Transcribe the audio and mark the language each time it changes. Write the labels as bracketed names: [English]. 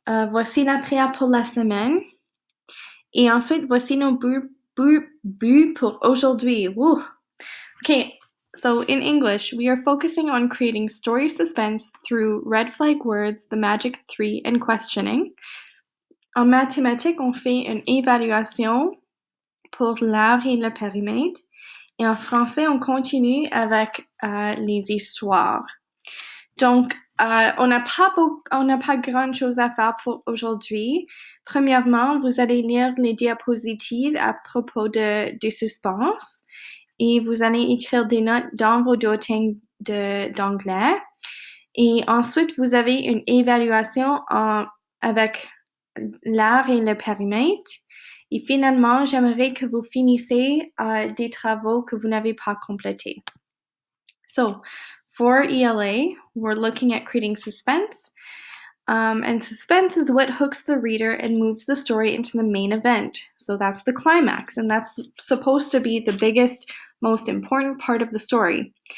[French] Voici la prière pour la semaine. Et ensuite, voici nos buts pour aujourd'hui. Woo! [English] Okay, so in English, we are focusing on creating story suspense through red flag words, the magic of 3, and questioning. [French] En mathématiques, on fait une évaluation pour l'art et le périmètre. Et en français, on continue avec les histoires. Donc, on n'a pas grand-chose à faire pour aujourd'hui. Premièrement, vous allez lire les diapositives à propos du suspense et vous allez écrire des notes dans vos bulletins d'anglais. Et ensuite, vous avez une évaluation avec l'art et le périmètre. Et finalement, j'aimerais que vous finissiez des travaux que vous n'avez pas complétés. [English] So, for ELA, we're looking at creating suspense. And suspense is what hooks the reader and moves the story into the main event. So that's the climax, and that's supposed to be the biggest, most important part of the story.